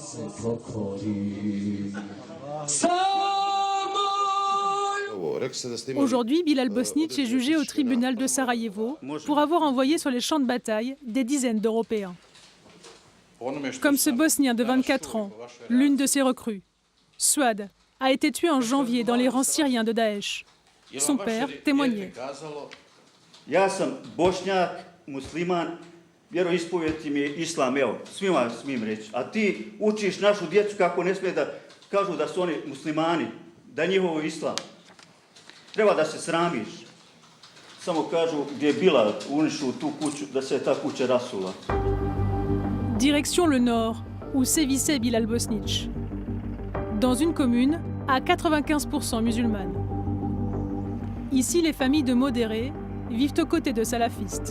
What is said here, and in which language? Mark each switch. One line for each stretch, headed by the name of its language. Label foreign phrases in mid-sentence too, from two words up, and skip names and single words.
French: Aujourd'hui, Bilal Bosnić est jugé au tribunal de Sarajevo pour avoir envoyé sur les champs de bataille des dizaines d'Européens. Comme ce Bosnien de 24 ans, l'une de ses recrues, Suad, a été tué en janvier dans les rangs syriens de Daesh. Son père témoignait.
Bosnian: Ja sam Bošnjak, musliman, vjeroispovijed mi je islam, evo, svima smijem reći. A ti učiš našu djecu kako ne smije da kažu da su oni muslimani, da je njihovo islam. Treba da se sramiš. Samo kažu gdje je bila unišu tu kuću, da se je ta kuća rasula.
French: Direction le nord, où sévissait Bilal Bosnić. Dans une commune à 95% musulmane. Ici, les familles de modérés vivent aux côtés de salafistes.